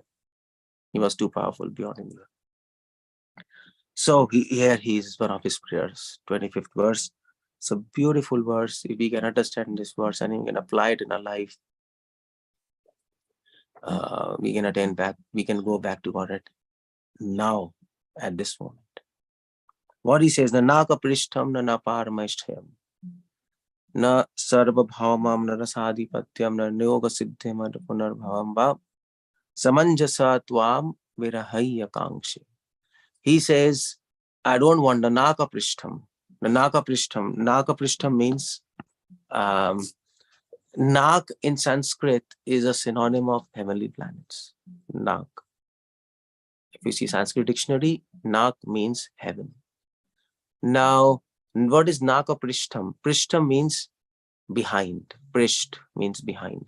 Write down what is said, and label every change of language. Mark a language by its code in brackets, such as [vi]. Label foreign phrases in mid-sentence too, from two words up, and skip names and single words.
[en] He was too powerful beyond Indra. So here he is one of his prayers, 25th verse. It's a beautiful verse. If we can understand this verse and we can apply it in our life, we can attain back, we can go back to God now, at this moment. What he says, [sa] न नाक पृष्ठं न पारमेष्ठ्यं, न सार्व भौमं न रसाधिपत्यं न्योग सिद्धिं न पुनर्भवं वा समञ्जस त्वां विरहय कांक्षे. [en] He says, I don't want the [sa] नाक पृष्ठम्. [en] The [sa] नाक पृष्ठम्. नाक पृष्ठम् [en] means, Nak in Sanskrit is a synonym of heavenly planets. Nak. If you see Sanskrit dictionary, Nak means heaven. Now, what is [sa] नाक पृष्ठम्? [en] Prishtham means behind. Prisht means behind.